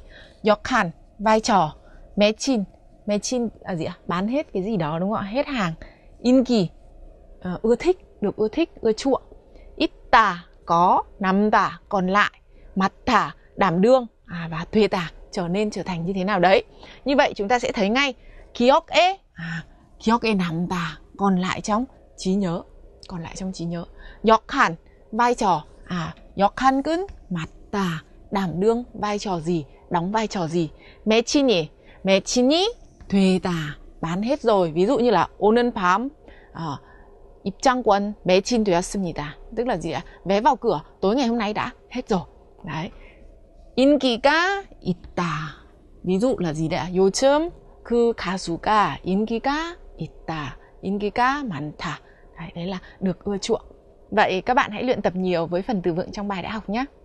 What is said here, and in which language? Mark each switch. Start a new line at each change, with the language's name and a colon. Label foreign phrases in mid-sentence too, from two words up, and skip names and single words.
Vietnamese: 역할, vai trò.
Korean: 매친, 매친
Vietnamese: là gì ạ? Bán hết cái gì đó đúng không ạ? Hết hàng. 인기, ưa thích, được ưa thích, ưa chuộng. 있다, có. 남다, còn lại. 맡다, đảm đương. Và 되다, trở thành như thế nào đấy. Như vậy chúng ta sẽ thấy ngay
Korean: 기억에, 기억에 남다,
Vietnamese: còn lại trong trí nhớ. Còn lại trong trí nhớ. 역할, vai trò.
Korean: 역할은 맡다,
Vietnamese: đảm đương vai trò gì, đóng vai trò gì.
Korean: 매친이, 매친이 되다,
Vietnamese: bán hết rồi. Ví dụ như là
Korean: 오늘 밤 입장권 매진되었습니다.
Vietnamese: Tức là gì ạ? Vé vào cửa tối ngày hôm nay đã hết rồi. Đấy.
Korean: 인기가 있다.
Vietnamese: ví dụ là gì đấy ạ?
Korean: 요즘 그 가수가 인기가 있다. 인기가 많다.
Vietnamese: Đấy là được ưa chuộng. Vậy các bạn hãy luyện tập nhiều với phần từ vựng trong bài đã học nhé.